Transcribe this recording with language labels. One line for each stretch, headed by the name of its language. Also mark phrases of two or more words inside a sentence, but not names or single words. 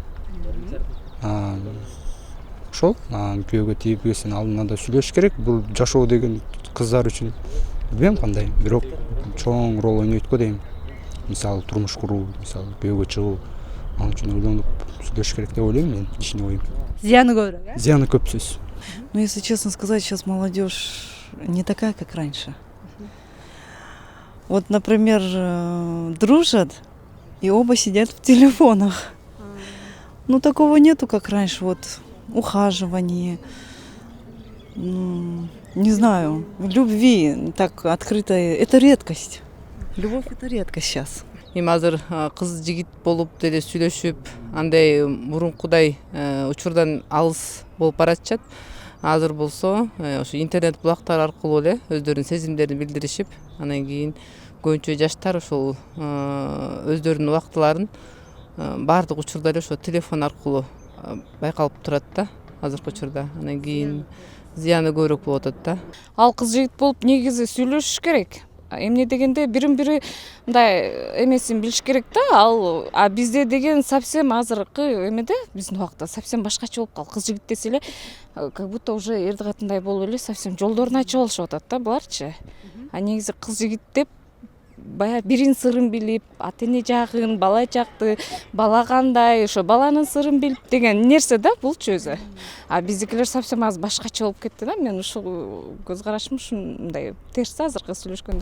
Kyrgyz: Ошол күйөөгө тийбестен алдынан да сүйлөшүш керек. Бул жашоо деген кыздар үчүн билбейм кандай, бирок чоң роль ойнойт го дейм. Мисалы турмуш куруу, мисалы күйөөгө чыгуу, ал үчүн ойлонуп сүйлөшүш керек деп ойлойм мен, ичине оюм. Зыяны көбүрөөк, Зыяны көп сөз.
Russian: Ну, если честно сказать, сейчас молодежь не такая, как раньше. Вот, например, дружат и оба сидят в телефонах. Ну, такого нету, как раньше, вот, ухаживание, не знаю, любви так открытая, это редкость. Любовь — это редкость сейчас.
Kyrgyz: Эми азыр кыз жигит болуп деле сүйлөшүп, андай мурункудай учурдан алыс болуп баратышат. Азыр болсо ошо интернет булактар аркылуу эле өздөрүнүн сезимдерин билдиришип, анан кийин көбүнчө жаштар ошол өздөрүнүн убактыларын баардык учурда эле ошо телефон аркылуу байкалып турат да азыркы учурда. Анан кийин зыяны көбүрөөк болуп атат да. Ал кыз жигит болуп негизи сүйлөшүш керек. Эмне дегенде бирин бири мындай эмесин билиш керек да. Ал бизде деген совсем азыркы эмеде биздин убакта совсем башкача болуп калды. Кыз жигит десе эле
Russian: как будто уже
Kyrgyz: эрди катындай болуп эле совсем жолдорун ачып алышып атат да буларчы. Негизи кыз жигит деп баягы биринин сырын билип, ата эне жагын, бала жакты, бала кандай, ошо баланын сырын билип деген нерсе да булчу өзү. Биздикилер совсем аз башкача болуп кетти да. Мен ушул көз карашым ушундай терс азыркы сүйлөшкөндө.